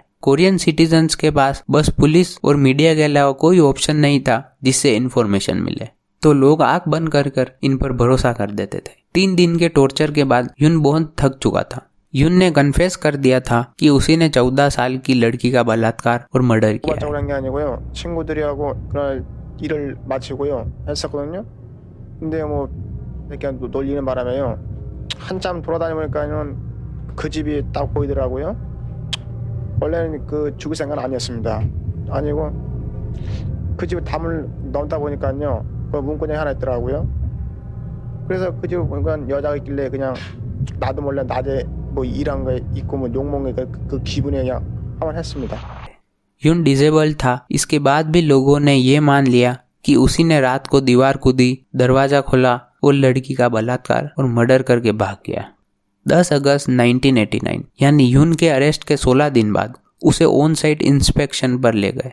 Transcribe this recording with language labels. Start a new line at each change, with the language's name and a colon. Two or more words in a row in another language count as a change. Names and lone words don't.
English: Korean citizens
Hindi: के पास बस पुलिस और मीडिया के अलावा कोई ऑप्शन नहीं था जिससे इन्फॉर्मेशन मिले, तो लोग आंख बंद कर इन पर भरोसा कर देते थे। 3 दिन के टॉर्चर के बाद यून बहुत थक चुका था। यून ने कन्फेस कर दिया था कि उसी ने 14 साल की लड़की का बलात्कार और मर्डर किया है।
Korean: 친구들하고 그날 일을 마치고요 했었거든요. 근데 뭐 이렇게 놀리는 바람에요 한참 돌아다니니까는 그 집이 딱 보이더라고요. 원래는 그 죽을 생각은 아니었습니다. 아니고 그 집에 담을 넘다 보니까요 그 문구장이 하나 있더라고요. 그래서 그 집에 보니까 여자가 있길래 그냥 나도 몰래 낮에 뭐 일한 거 있고 뭐 욕먹는 그 기분에 그냥 한번 했습니다.
Hindi: यून डिसेबल था। इसके बाद भी लोगों ने ये मान लिया कि उसी ने रात को दीवार कूदी, दरवाजा खोला और लड़की का बलात्कार और मर्डर करके भाग गया। 10 अगस्त 1989 यानी यून के अरेस्ट के 16 दिन बाद उसे
English: on site inspection
Hindi: पर ले गए।